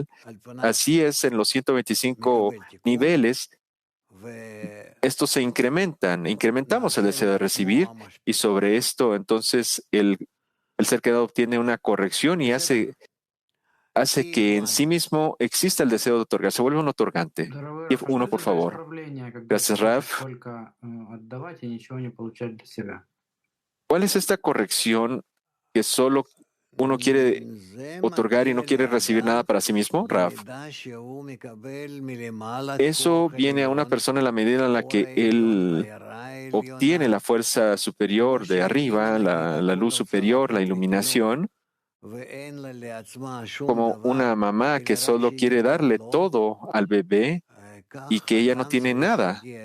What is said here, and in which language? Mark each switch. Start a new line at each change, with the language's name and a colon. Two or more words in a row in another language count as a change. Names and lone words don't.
Spanish: Así es, en los 125 niveles, estos se incrementamos el deseo de recibir y sobre esto, entonces, el ser creado obtiene una corrección y hace que en sí mismo exista el deseo de otorgar, se vuelve un otorgante.
Russian: Здорово, Раф. А что
Spanish: Uno,
Russian: это
Spanish: por
Russian: такое
Spanish: favor.
Russian: исправление, когда
Spanish: Gracias,
Russian: приходится
Spanish: Raf.
Russian: только отдавать и ничего не получать для себя?
Spanish: ¿Cuál es esta corrección que solo uno quiere otorgar y no quiere recibir nada para sí mismo, Raf? Eso viene a una persona en la medida en la que él obtiene la fuerza superior de arriba, la luz superior, la iluminación, como una mamá que solo quiere darle todo al bebé y que ella no tiene nada.